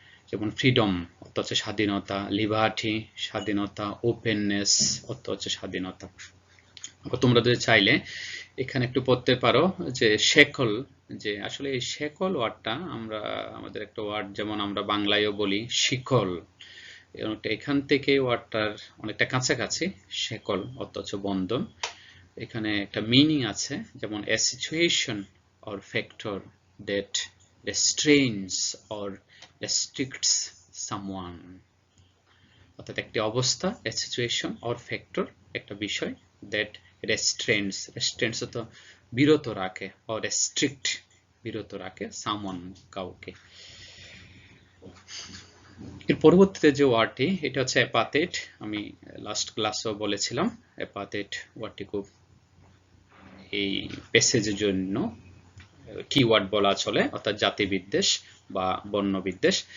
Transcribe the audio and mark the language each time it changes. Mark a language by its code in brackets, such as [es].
[bn] যেমন ফ্রিডম অর্থ হচ্ছে স্বাধীনতা, লিবার্টি স্বাধীনতা, ওপেননেস অর্থ হচ্ছে স্বাধীনতা। তোমরা যদি চাইলে এখানে একটু পড়তে পারো যে শেকল, যে আসলে এই শেকল ওয়ার্ডটা আমরা আমাদের একটা ওয়ার্ড, যেমন আমরা বাংলায়ও বলি শিকল, এখান থেকে ওয়ার্ডটার অনেকটা কাছাকাছি। শেকল অর্থ হচ্ছে বন্ধন। এখানে একটা মিনিং আছে, যেমন [en] a situation or factor that restrains or restricts someone, [bn] অর্থাৎ একটি অবস্থা, [en] a situation or factor [bn] একটা বিষয়, [en] that restrains [bn] অর্থ বিরত রাখে, [en] or restrict [bn] বিরত রাখে, [en] someone [bn] কাউকে। এর পরবর্তীতে যে ওয়ার্ডটি, এটা হচ্ছে অ্যাপাথেট। আমি লাস্ট ক্লাসেও বলেছিলাম অ্যাপাথেট ওয়ার্ডটি খুব এই প্যাসেজের জন্য কিওয়ার্ড বলা চলে, অর্থাৎ জাতি বিদ্বেষ বা বর্ণ বিদ্বেষ।